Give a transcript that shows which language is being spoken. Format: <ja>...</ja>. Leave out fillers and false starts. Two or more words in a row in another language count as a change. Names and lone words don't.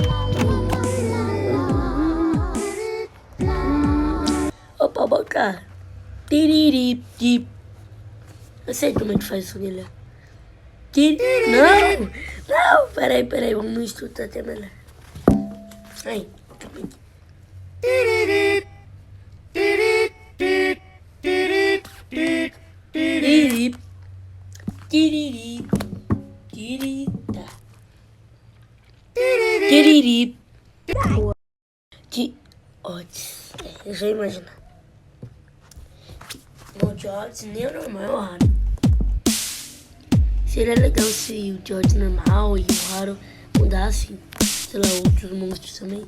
<pt>Opa, boca. Tiririp. Eu sei como é que faz isso, galera. Não! Não! Peraí. Vamos estudar até melhor. Aí, calma aí. Tiriri. Tiriri. Tirita. Tiriri. Odds. Eu já imagino. O de odds nem o normal é o raro. Seria legal se o de odds normal e o raro mudassem, sei lá, outros monstros também.</pt>